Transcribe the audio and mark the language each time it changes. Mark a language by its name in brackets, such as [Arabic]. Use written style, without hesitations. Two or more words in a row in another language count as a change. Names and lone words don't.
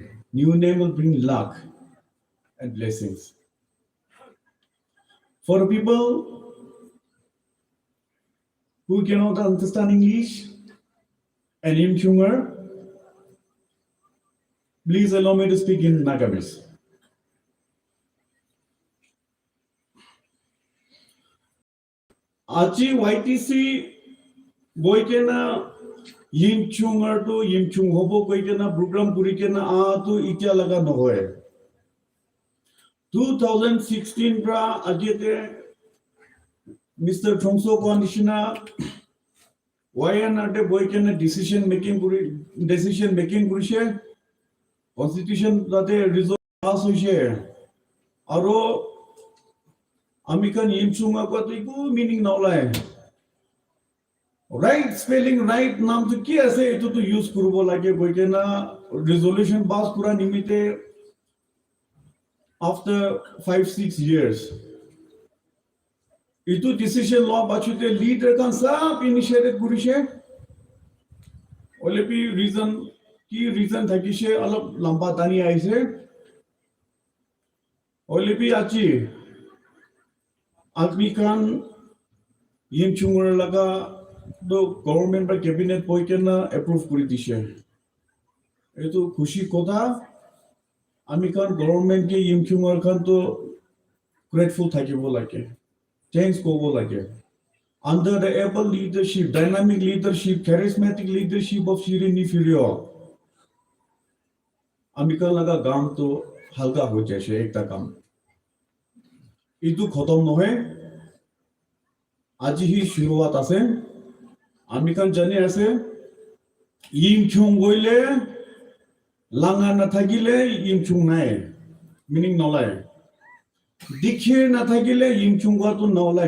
[English] New name will bring luck and blessings. For people who cannot understand English and Yimchunger, please allow me to speak in Nagamese. [Naga Pidgin] Achi YTC boykena Yimchunger to Yimchung hobo koikena program kurikena to itya laga nohoy. 2016 pra ajete Mr. Tsapikiu Commissioner YNRT boykena [English] decision making [Naga Pidgin] kurishe [English] constitution date result pass [Naga Pidgin] hoise aro amikan Yimchunger ko to iku meaning naulai. [English] Right spelling, right [Naga Pidgin] naam to ki ase ito to use kurubo lage boykena [English] resolution pass [Naga Pidgin] kura nimite [English] after 5-6 years. [Naga Pidgin] Ito [English] decision law [Naga Pidgin] bachute leader kan sab initiated kurishe. Olepi reason thakishe alap lamba tani aise. Olepi achi admi kan Yimchunger laga [English] the government by cabinet [Naga Pidgin] boykena approve kuri dishe. Eto khushi kotha ami kan government ke Yimchunger kan to grateful thakibo lage. Thanks kobo lage. [English] Under the able leadership, dynamic leadership, charismatic leadership of Shri Nifirio, [Naga Pidgin] ami kan laga gam to halka ho jaise ekta kam. Itu khatam nohe. Aji hi shuruat ase. Amikan jane ase Yimchung goile langa na thagile Yimchung nai meaning nolai dikhe na thagile Yimchung to nolai